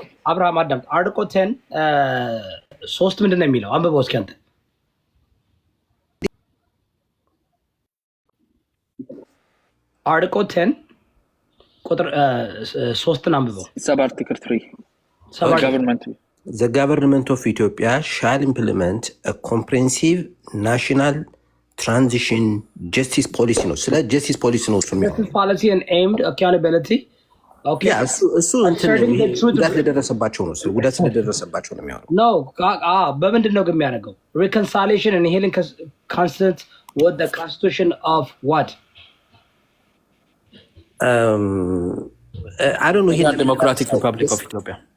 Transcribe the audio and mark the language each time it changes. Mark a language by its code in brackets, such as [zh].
[am] አብርሃም አዳምጥ። አርቲክል 10 3 ምንድን ነው የሚለው? አንብበው እስኪ አንተ። አርቲክል 10 ቁጥር 3ን አንብበው። ሰብ አርቲክል 3 [en] The government of Ethiopia shall implement a comprehensive national transition justice policy [am] ነው። ስለ [en] justice policy [am] ነው እሱ የሚሆነው [en] policy and aimed accountability okay [am] እሱ ጉዳት ለደረሰባቸው ነው ጉዳት ስለደረሰባቸው ነው የሚሆነው [en] no [am] በምንድን ነው ግን የሚያደርገው [en] reconciliation and healing constant with the constitution of what I don't know here Democratic Republic of Ethiopia